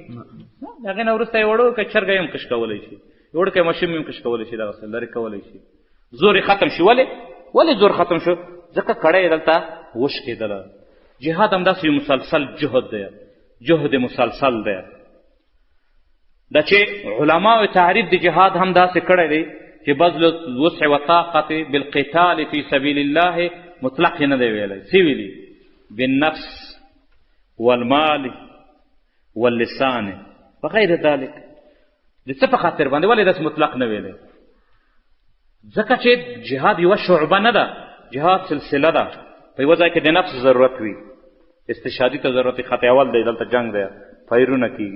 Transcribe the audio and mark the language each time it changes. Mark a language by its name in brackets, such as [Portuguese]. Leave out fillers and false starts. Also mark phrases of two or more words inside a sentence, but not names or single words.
[Pashto] د هغې نه وروسته یې وړوکی چرګه هم کش کولی شي، وړوکی ماشوم هم کش کولی شي، دغسې لرې کولی شي. زور یې ختم شي. ولې زور ختم شو؟ ځکه کړی یې دلته وشکېدله. جهاد همداسې یو مسلسل جهد دی، جهد مسلسل دی. دا چې علماو تعریف د جهاد هم داسې کړی دی چې [Arabic] بذل الوسع والطاقة بالقتال في سبيل الله [Pashto] مطلق نه دی ویلی، څه ویلي؟ [Arabic] بالنفس والمال واللسان وغیر ذلک. [Pashto] د څه په خاطر باندې؟ ولې داسې مطلق نه ویلی؟ ځکه چې جهاد یوه شعبه نه ده، جهاد سلسله ده. په یوه ځای کې د نفس ضرورت وي، استشهادي ته ضرورت وي، خط اول دی، دلته جنګ دی، فایرونه کېږي.